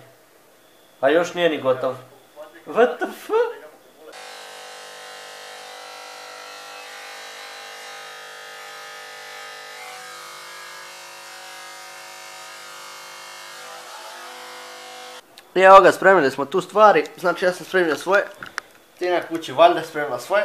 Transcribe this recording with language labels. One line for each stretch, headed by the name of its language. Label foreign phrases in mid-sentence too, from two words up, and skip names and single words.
Serbian: A još nije ni gotov.
English: What the fuck?
Serbian: I evo ga, spremili smo tu stvari. Znači ja sam spremio svoje. Tina kući valjda spremila svoje.